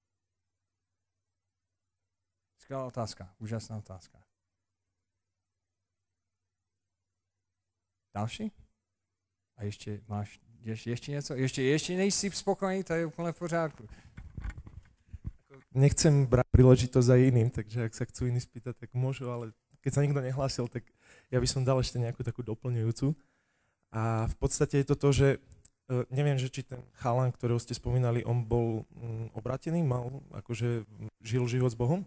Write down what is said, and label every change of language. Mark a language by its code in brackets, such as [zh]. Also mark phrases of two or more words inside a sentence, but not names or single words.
[cs] Skvělá otázka, úžasná otázka. Další? A ještě máš ještě něco? Ještě nejsi spokojený, to je úplně v pořádku. [sk] Nechcem brať príležitosť za iným, takže ak sa chcú iní spýtať, tak môžu, ale keď sa nikto nehlásil, tak ja by som dal ešte nejakú takú doplňujúcu. A v podstate je to to, že neviem, že či ten chalan, ktorého ste spomínali, on bol obratený, žil život s Bohom?